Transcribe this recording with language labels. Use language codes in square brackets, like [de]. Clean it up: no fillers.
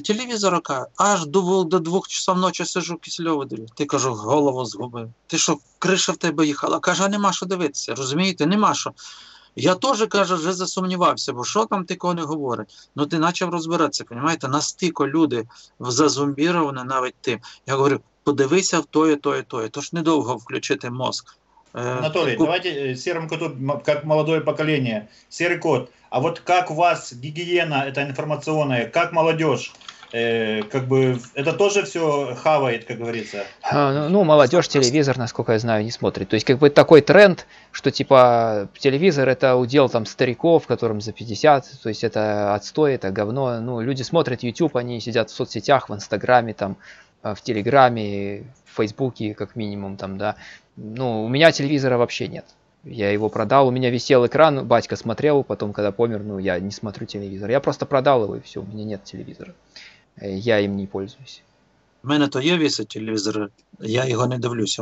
[uk] Телевізор, каже, аж до 2 часов ночі сижу, Кисельова дивлюсь. Ти, кажу, голову згубив. Ти що, криша в тебе їхала? Каже, а нема що дивитися, розумієте? Нема що. Я теж, каже, вже засумнівався, бо що там такого не говорить? Ну ти почав розбиратися, розумієте? Настільки люди зазомбіровані навіть тим. Я говорю, подивися в тое, тое, тое. Тож недовго включити мозк. [ru] Анатолий, давайте серому коту, как молодое поколение, серый кот, а вот как у вас гигиена это информационная, как молодежь, как бы это тоже все хавает, как говорится? Ну, молодежь телевизор, насколько я знаю, не смотрит. То есть, как бы такой тренд, что типа телевизор это удел там стариков, которым за 50, то есть это отстой, это говно. Ну, люди смотрят YouTube, они сидят в соцсетях, в Инстаграме, там, в Телеграме, в Фейсбуке, как минимум, там, да. Ну, у меня телевизора вообще нет. Я его продал, у меня висел экран, батька смотрел, потом, когда помер, ну, я не смотрю телевизор. Я просто продал его, и все, у меня нет телевизора. Я им не пользуюсь. [uk] У мене то є вісить телевізор, я його не дивлюся.